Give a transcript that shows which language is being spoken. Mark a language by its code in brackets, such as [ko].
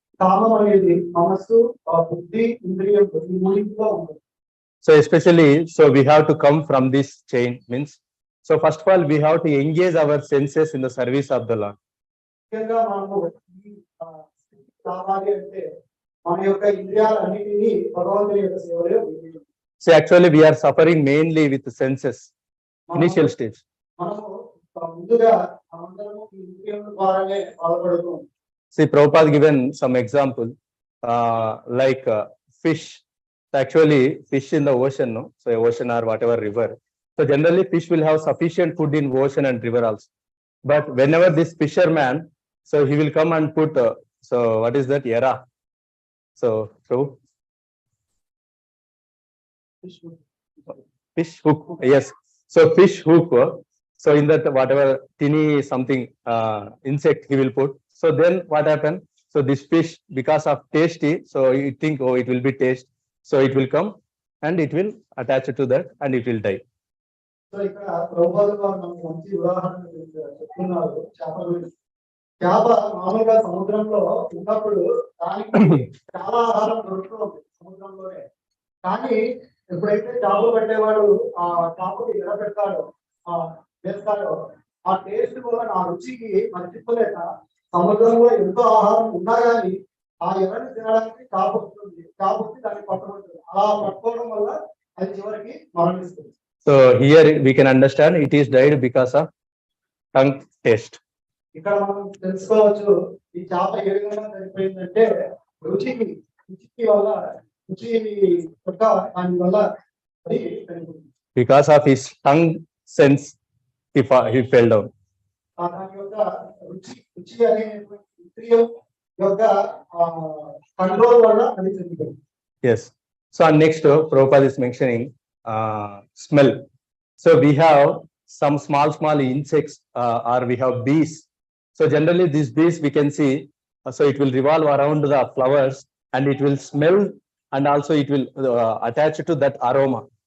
[te] కామం అనేది మనస్సు, బుద్ధి, ఇంద్రియంలో ఈ మూడింటిలో ఉంటుంది. [en] So especially, so we have to come from this chain means. So first of all, we have to engage our senses in the service of the Lord. [te] ముఖ్యంగా మనము ఈ కావాలి అంటే మన యొక్క ఇంద్రియాలన్నిటినీ భగవంతుని యొక్క సేవలో వినియోగించాలి. [en] So actually, we are suffering mainly with the senses, initial stage. [te] మనము ముందుగా అందరము ఈ ఇంద్రియముల ద్వారానే బాధపడుతూ ఉంటాం. [en] See, Prabhupada given some example, like fish. So actually, fish in the ocean, no? So ocean or whatever river. So generally, fish will have sufficient food in ocean and river also. But whenever this fisherman, so he will come and put. So what is that? Yara. So fish hook. Yes. So fish hook. So in that whatever tiny something insect he will put. So then what happened? So this fish, because of tasty, so you think, oh, it will be taste. So it will come and it will attach to that and it will die. [te] So ఇక్కడ ప్రభుపాదులు వారు మనకు మంచి ఉదాహరణ చెప్తున్నారు చేపల గురించి. చేప మామూలుగా సముద్రంలో ఉన్నప్పుడు దానికి చాలా ఆహారం దొరుకుతూ ఉంది సముద్రంలోనే. కానీ ఎప్పుడైతే చేపలు పట్టేవాడు ఆ చేపలు ఎర పెడతాడో వేస్తాడో ఆ టేస్ట్ కూడా ఆ రుచికి మర్చిపోలేక సముద్రంలో ఎంతో ఆహారం ఉన్నా కానీ ఆ ఎర్రని తినడానికి చేప వస్తుంది. చేప వచ్చి దాన్ని పట్టుకుంటుంది. అలా పట్టుకోవడం వల్ల అది చివరికి మరణిస్తుంది. [en] So here we can understand it is died because of tongue taste. [te] ఇక్కడ మనం తెలుసుకోవచ్చు ఈ చేప ఏ విధంగా చనిపోయిందంటే రుచికి వల్ల రుచి యొక్క దాని వల్ల అది చనిపోయింది. [en] Because of his tongue sense, he fell down. [te] దాని యొక్క రుచి అనే ఇంద్రియం యొక్క కంట్రోల్ వల్ల అది చనిపోయింది. [en] Yes. So next, Prabhupada is mentioning smell. So we have some small insects or we have bees. So generally these bees we can see, so it will revolve around the flowers and it will smell and also it will attach to that aroma.